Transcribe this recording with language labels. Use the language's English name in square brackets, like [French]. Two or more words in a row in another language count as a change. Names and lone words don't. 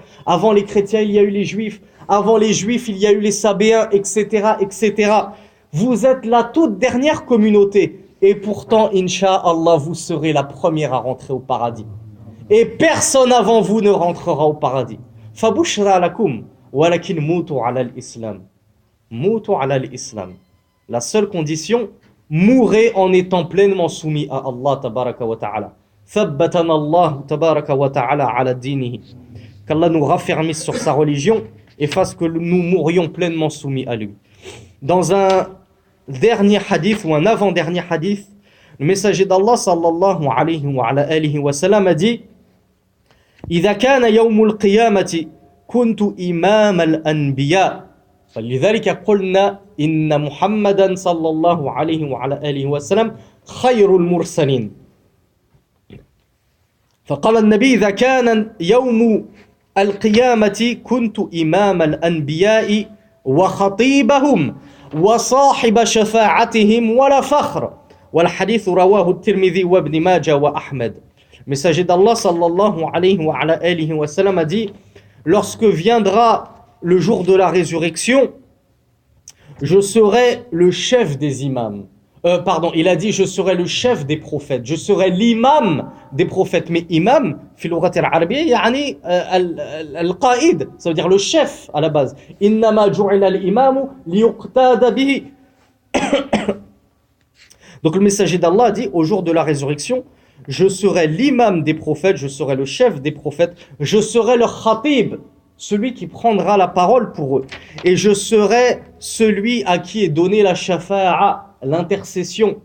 [French] Avant les chrétiens, il y a eu les Juifs. Avant les Juifs, il y a eu les Sabéens, etc., etc. Vous êtes la toute dernière communauté. Et pourtant, [Arabic] إن شاء الله, [French] vous serez la première à rentrer au paradis. Et personne avant vous ne rentrera au paradis. [Arabic] فبشرى لكم، ولكن موتوا على الإسلام. موتوا على الإسلام. La seule condition, mourrez en étant pleinement soumis à الله تبارك وتعالى. ثبتنا الله تبارك وتعالى على دينه. [French] Qu'Allah nous raffermisse sur sa religion et fasse que nous mourions pleinement soumis à lui. Dans un dernier hadith ou un avant-dernier hadith, le messager d'Allah [Arabic] صلى الله عليه وعلى آله وسلم [French] a dit: [Arabic] إذا كان يوم القيامة كنت إمام الأنبياء فلذلك قلنا إن محمدا صلى الله عليه وعلى آله وسلم خير المرسلين. فقال النبي: إذا كان يوم القيامة كنت إمام الأنبياء وخطيبهم وصاحب شفاعتهم ولا فخر. والحديث رواه الترمذي وابن ماجه وأحمد. [French] Le messager d'Allah [Arabic] صلى الله عليه وسلم [French] a dit: lorsque viendra le jour de la résurrection, je serai le chef des imams. Il a dit: je serai le chef des prophètes, je serai l'imam des prophètes. [Arabic] Mais imam, في اللغة العربية يعني القائد, [French] ça veut dire le chef à la base. [Arabic] إنما جعل الإمام ليقتدى به. [French] Donc le messager d'Allah a dit: au jour de la résurrection, je serai l'imam des prophètes, je serai le chef des prophètes, je serai le khatib, celui qui prendra la parole pour eux. Et je serai celui à qui est donnée la shafa'a, l'intercession.